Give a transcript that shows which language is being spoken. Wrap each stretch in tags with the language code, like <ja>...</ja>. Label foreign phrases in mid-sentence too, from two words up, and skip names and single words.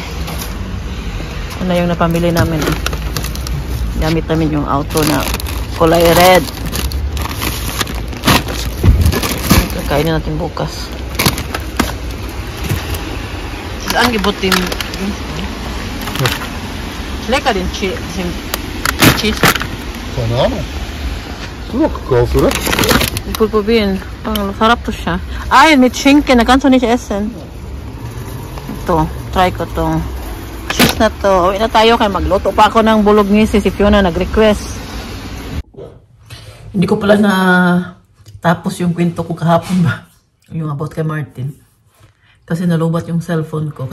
<tl>Ano yung napamili namin? Gamit namin yung auto na kulay red. Kakainin natin bukas. Saan gibutin? Lekker din cheese.</tl> <de>Keine Ahnung. Du hast gekauft, oder? Ich will probieren.</de> <tl>Sarap to siya. Ay,</tl> <de>mit Schinken. Na kannst du nicht essen.</de> <tl>Ito. Try ko to. Cheese na to. Uwi na tayo kaya magluto pa ako ng bolognese. Si Fiona nag-request. Hindi ko pala na tapos yung kwento ko kahapon ba. Yung about kay Martin. Kasi nalubat yung cellphone ko.</tl>